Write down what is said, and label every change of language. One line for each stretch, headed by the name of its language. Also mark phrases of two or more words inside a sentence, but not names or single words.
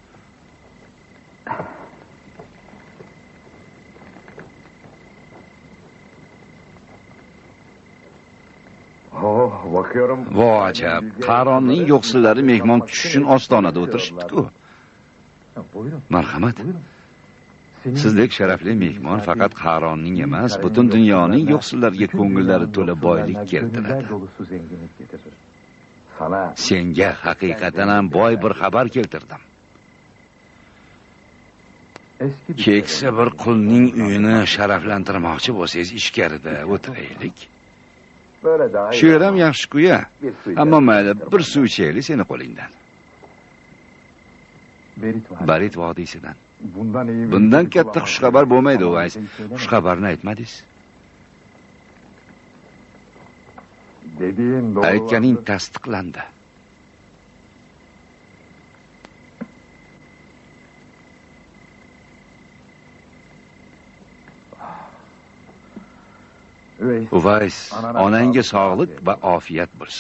Turkish: Oh, bakıyorum.
Uzbek: Vo ajab, Qaronning yo'qsillari mehmon kutish uchun ostonada o'tirishibdi-ku. Buyurun. Marhamat. Buyurun. Senin- Sizdek sharafli mehmon faqat Qaronning emas, butun dunyoning yo'qsillariga ko'ngillari to'la boylik keltiradi.
Turkish: Gönüller dolusu zenginlik getirir. Sana
Uzbek: Senga haqiqatan ham boy bir xabar keltirdim.
Turkish: eski bir
Uzbek: Keksa bir qulning uyini sharaflantirmoqchi bo'lsangiz, ichkarida o'tiraylik.
Turkish: Böyle daha iyi.
Uzbek: Shu yer ham yaxshi-ku ya.
Turkish: Bir su
Uzbek: Ammo
Turkish: içelim.
Uzbek: mayli, bir suv ichaylik seni qo'lingdan.
Turkish: Berit var.
Uzbek: Barit vodiysidan.
Turkish: Bundan iyi bir-
Uzbek: Bundan katta xushxabar bo'lmaydi, Uvays. Xushxabarni aytmadingiz.
Turkish: Dediğin doğru.
Uzbek: Aytganing tasdiqlandi. Uvays, onangga sog'lik va ofiyat bo'lsin.